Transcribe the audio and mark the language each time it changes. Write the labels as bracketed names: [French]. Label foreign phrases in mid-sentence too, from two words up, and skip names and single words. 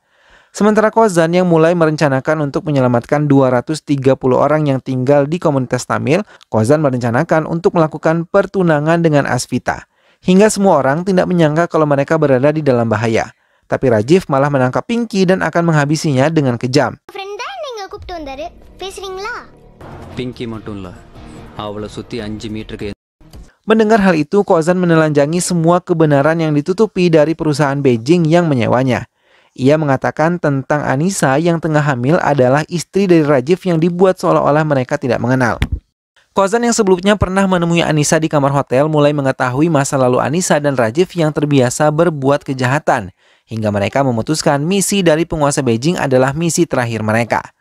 [Indonesian] Sementara Kozan yang mulai merencanakan untuk menyelamatkan 230 orang yang tinggal di komunitas Tamil, Kozan merencanakan untuk melakukan pertunangan dengan Asvita. Hingga semua orang tidak menyangka kalau mereka berada di dalam bahaya. Tapi Rajiv malah menangkap Pinky dan akan menghabisinya dengan kejam. [Tamil] Pinky மட்டும் இல்ல அவளை சுற்றி 5 மீட்டருக்கு. [Indonesian] Mendengar hal itu, Kozan menelanjangi semua kebenaran yang ditutupi dari perusahaan Beijing yang menyewanya. Ia mengatakan tentang Anissa yang tengah hamil adalah istri dari Rajiv yang dibuat seolah-olah mereka tidak mengenal. Kozan yang sebelumnya pernah menemui Anissa di kamar hotel mulai mengetahui masa lalu Anissa dan Rajiv yang terbiasa berbuat kejahatan, hingga mereka memutuskan misi dari penguasa Beijing adalah misi terakhir mereka.